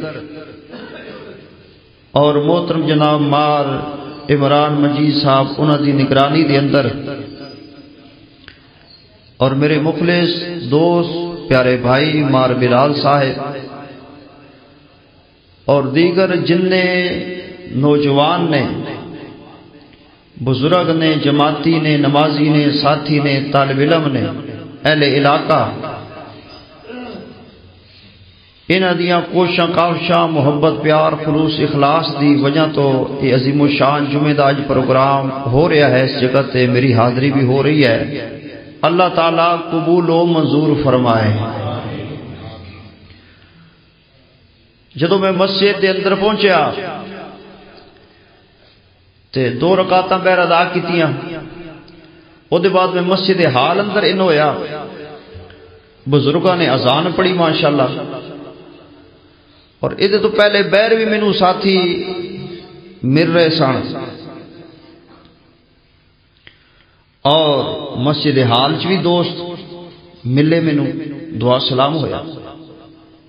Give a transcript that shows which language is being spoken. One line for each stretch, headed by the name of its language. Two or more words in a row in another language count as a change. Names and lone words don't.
Punjabi: اور محترم جناب مار عمران مجید صاحب انہاں دی نگرانی دے اندر اور میرے مخلص دوست پیارے بھائی مار بلال صاحب اور دیگر جننے نوجوان نے، بزرگ نے، جماعتی نے، نمازی نے، ساتھی نے، طالب علم نے، اہل علاقہ، انہاں دیاں کوشاں کاوشاں محبت پیار خلوص اخلاص دی وجہ تو یہ عظیم الشان جمعہ دا اج پروگرام ہو رہا ہے، اس جگہ تے میری حاضری بھی ہو رہی ہے۔
Urdu: اللہ تعالیٰ قبول و منظور فرمائے۔
Punjabi: جدوں میں مسجد دے اندر پہنچیا تے 2 رکعتاں بہر ادا کیتیاں، او دے بعد میں مسجد حال اندر ان ہویا، بزرگاں نے اذان پڑھی ماشاءاللہ، اور ادھے تو پہلے بہر بھی مینوں ساتھی مل رہے سن، اور مسجد حال چ بھی دوست ملے، مینوں دعا سلام ہویا۔